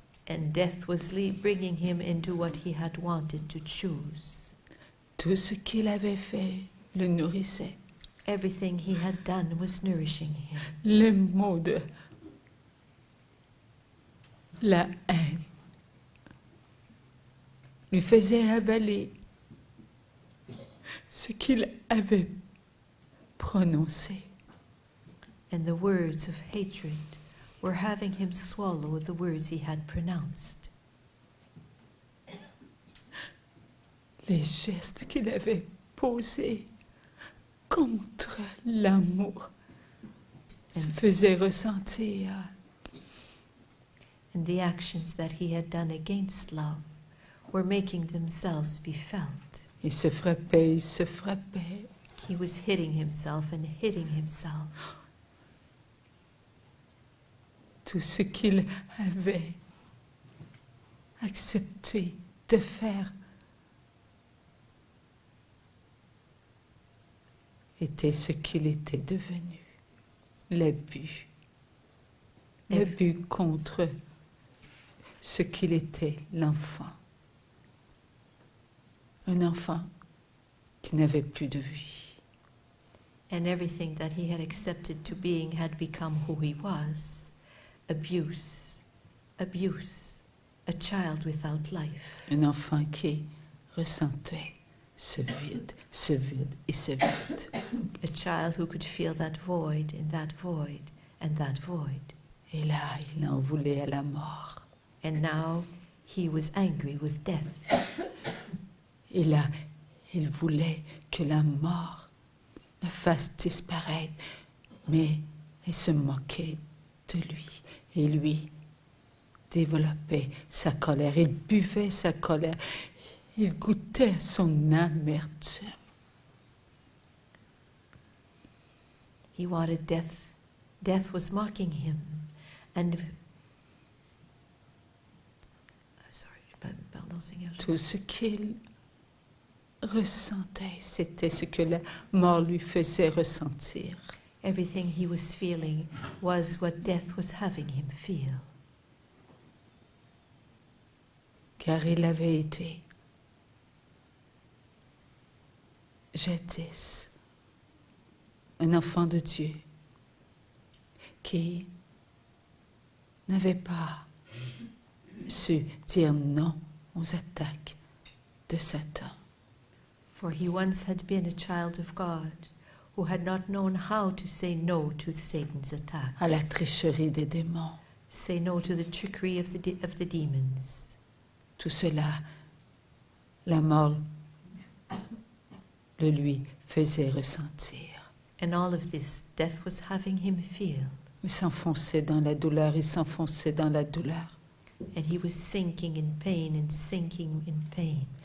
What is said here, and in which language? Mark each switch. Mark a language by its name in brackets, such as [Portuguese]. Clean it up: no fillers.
[English] And death was bringing him into what he had wanted to choose. [French] Tout ce qu'il avait fait le nourrissait. [English] Everything he had done was nourishing him. [French] Les mots de la haine lui faisaient avaler ce qu'il avait prononcé. [English] And the words of hatred were having him swallow the words he had pronounced. [French] Les gestes qu'il avait posés contre l'amour se faisaient ressentir. [English] And the actions that he had done against love were making themselves be felt. [French] Il se frappait, il se frappait. [English] He was hitting himself and hitting himself. [French] Tout ce qu'il avait accepté de faire était ce qu'il était devenu, l'abus. L'abus contre ce qu'il était, l'enfant. Un enfant qui n'avait plus de vie. [English] And everything that he had accepted to being had become who he was. Abuse, abuse, a child without life. [French] Un enfant qui ressentait ce vide et ce vide. [English] A child who could feel that void and that void and that void. [French] Et là, il en voulait à la mort. [English] And now he was angry with death. [French] Et là, il voulait que la mort le fasse disparaître, mais il se moquait de lui. Et lui développait sa colère, il buvait sa colère, il goûtait son amertume. [English] He wanted death. Death was mocking him. And pardon, Seigneur. [French] Tout ce qu'il ressentait, c'était ce que la mort lui faisait ressentir. [English] Everything he was feeling was what death was having him feel. [French] Car il avait été jadis un enfant de Dieu qui n'avait pas su dire non aux attaques de Satan. [English] For he once had been a child of God who had not known how to say no to Satan's [French] À la [English] attacks, [French] tricherie des démons. [English] say no to the trickery of the demons. [French] Tout cela, la mort le lui faisait ressentir. [English] And all of this, death was having him feel. [French] Il s'enfonçait dans la douleur, il s'enfonçait dans la douleur. [English] And he was sinking in pain and sinking in pain.